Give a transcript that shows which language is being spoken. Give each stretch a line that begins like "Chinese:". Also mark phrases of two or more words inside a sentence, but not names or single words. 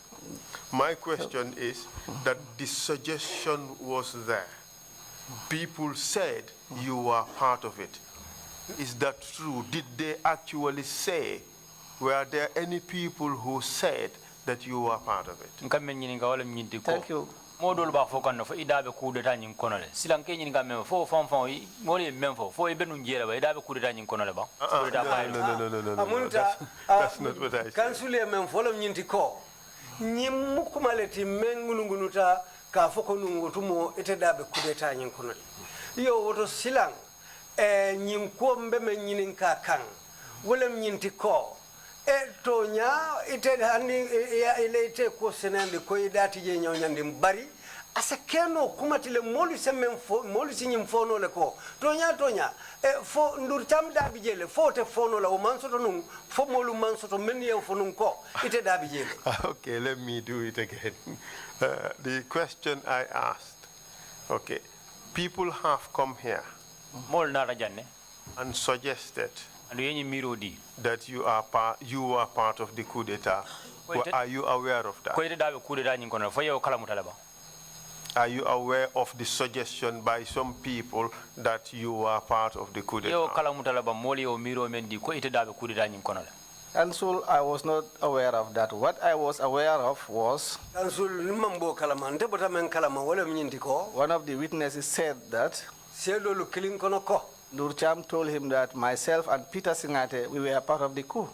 English: My question is that the suggestion was there. People said you were part of it. Is that true? Did they actually say? Were there any people who said that you were part of it? Thank you.
Mandingo: modol ba fo kan fo idabe
French: coup d'état
Mandingo: nyin kono le silan ke nyin gamme fo fon ngoli men fo e benu jela ba idabe
French: coup d'état
Mandingo: nyin kono le ba
English: no.
Mandingo: Amunta
English: That's not what I said.
Mandingo: kansule men folo nyinti ko nyim mukumaleti men ngulunuta ka foko nungutumo ite dabe
French: coup d'état
Mandingo: nyin kono le yo woto silan nyim ko mbeme nyinin ka kan wolem nyinti ko tonya ite hani ile ite ko senande ko idati je nyawnyande bari asa keno kumatile molu semen fo molu sinyim fono le ko tonya fo ndur tam dabi jele fo te fono la o mansoto nun fo molu mansoto men ye fo nun ko ite dabi jele.
English: Okay, let me do it again. The question I asked, okay, people have come here
Mandingo: mol na rajanne
English: and suggested
Mandingo: and yenyi mirodi
English: that you are part of the coup d'etat. Are you aware of that?
Mandingo: ko ite dabe
French: coup d'état
Mandingo: nyin kono fo yew kala mutala ba.
English: Are you aware of the suggestion by some people that you are part of the coup d'etat?
Mandingo: Yew kala mutala ba mol yew miro men di ko ite dabe
French: coup d'état
Mandingo: nyin kono le.
English: And so I was not aware of that. What I was aware of was one of the witnesses said that Nurcham told him that myself and Peter Singate, we were part of the coup.